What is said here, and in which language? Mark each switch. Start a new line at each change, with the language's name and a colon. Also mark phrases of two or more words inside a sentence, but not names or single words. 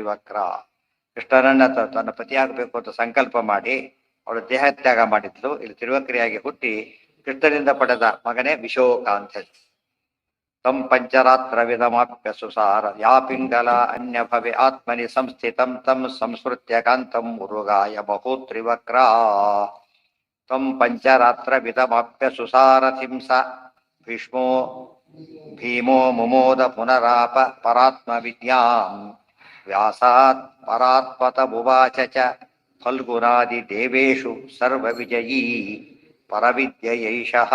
Kannada: ಕೃಷ್ಣನನ್ನ ತನ್ನ ಪತಿಯಾಗಬೇಕು ಅಂತ ಸಂಕಲ್ಪ ಮಾಡಿ ಅವಳು ದೇಹತ್ಯಾಗ ಮಾಡಿದ್ಲು. ಇಲ್ಲಿ ತಿರುವಕ್ರಿಯಾಗಿ ಹುಟ್ಟಿ ಕೃಷ್ಣನಿಂದ ಪಡೆದ ಮಗನೇ ವಿಶೋಕ ಅಂತ ಹೇಳಿ.
Sanskrit: ತಂ ಪಂಚರಾತ್ರವಿದಮಾಪ್ಯ ಸುಸಾರ ಯಾ ಪಿಂಗಲ ಅನ್ಯ ಭವೆ ಆತ್ಮನಿ ಸಂಸ್ಥಿತಂ ತಂ ಸಂಸ್ಮೃತ್ಯ ಕಾಂತಂ ಮುರುಗಾಯ ಬಹುತ್ರಿವಕ್ರ. ತಂ ಪಂಚರಾತ್ರವಿದಮಾಪ್ಯ ಸುಸಾರಥಿಂ ಸ ಭೀಷ್ಮೋ ಭೀಮೋ ಮುಮೋದ ಪುನರಾಪ ಪರಾತ್ಮ ವಿದ್ಯಾಂ ವ್ಯಾಸಾತ್ ಪರಾತ್ಮತ ಬುವಾಚ ಚ ಫಲ್ಗುನಾದಿ ದೇವೇಶು ಸರ್ವ ವಿಜಯೀ ಪರವಿದ್ಯಯೈಷಃ.